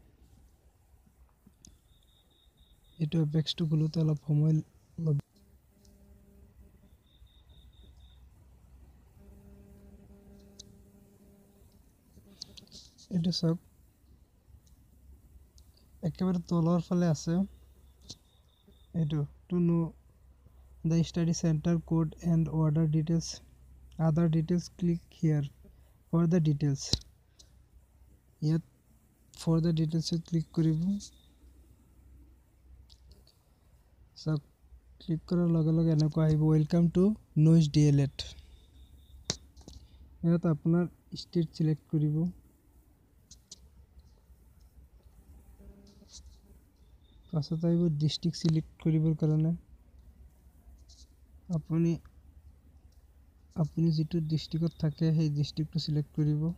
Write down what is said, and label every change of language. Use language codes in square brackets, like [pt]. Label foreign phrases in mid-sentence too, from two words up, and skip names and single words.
[as] এটো এপেক্সটো খুলতে অলপ সময় লব। এটো সক একেবাৰে তলৰ ফালে আছে। [en] এটো to know the study center code and order details, other details, click here for the details. Yet for the details click কৰিব। [as] so click কৰাৰ লগে লগে এনেকুৱা আহিব, [en] welcome to NIOS D.EL.ED। [as] ইয়াত আপোনাৰ ষ্টেট সিলেক্ট কৰিব। পাছত আহিব ডিস্ট্ৰিক্ট সিলেক্ট কৰিবৰ কাৰণে। আপুনি যেটো ডিস্ট্ৰিক্টত থাকে সেই ডিস্ট্ৰিক্টটো সিলেক্ট কৰিব।